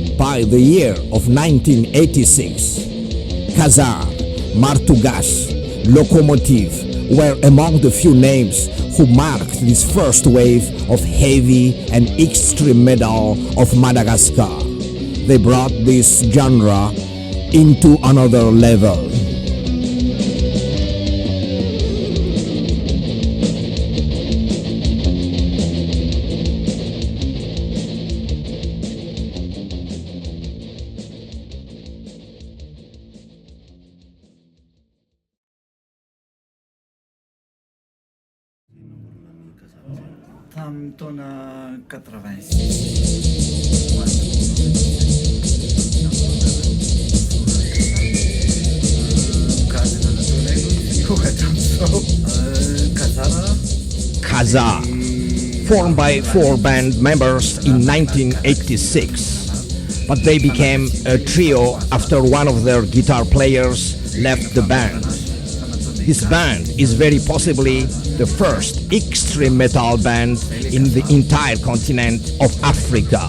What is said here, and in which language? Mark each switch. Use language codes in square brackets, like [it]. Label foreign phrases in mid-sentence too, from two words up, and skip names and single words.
[en] By the year of 1986, Kazar, Martu Gass, Lokomotiva were among the few names who marked this first wave of heavy and extreme metal of Madagascar. They brought this genre into another level. [mg] Tamin'ny taona 86. [en] Kazar, formed by 4 band members in 1986, but they became a trio after one of their guitar players left the band. This band is very possibly the first extreme metal band in the entire continent of Africa.